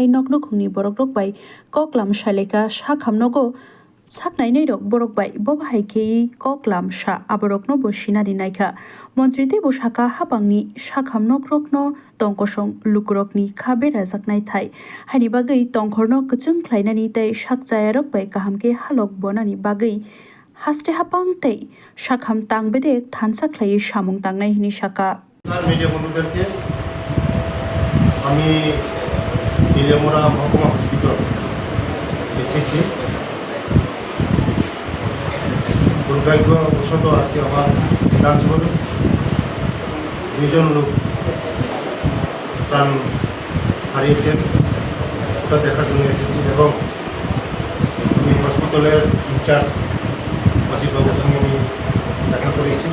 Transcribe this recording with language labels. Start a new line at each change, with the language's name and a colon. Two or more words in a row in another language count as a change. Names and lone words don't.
Kok Borok: noknokungni borok bai koklam shaleka Shakhamnogo saknainai rok borok bai bobahaikei koklam sha aborokno bo sinari naikha Mantri Debo Shaka habangni Shakhamnokrokno tongkosong lukurokni khabe rajaknai thai haini bagai tongkhorno kachung khlainani tei sakjayarok bai kahamke halok bonani bagai haste hapang tei Shakham tangbedek thansa khlai samung tangnai hini Shaka
Bangla: মিডিয়া বন্ধুদেরকে আমি তেলিয়ামুড়া মহকুমা হসপিটাল এসেছি। দুর্ভাগ্যবশত আজকে আমার বিধানসভায় দুইজন লোক প্রাণ হারিয়েছেন, ওটা দেখার জন্য এসেছি এবং আমি হসপিটালের ইনচার্জ অজিতবাবুর সঙ্গে আমি দেখা করেছি।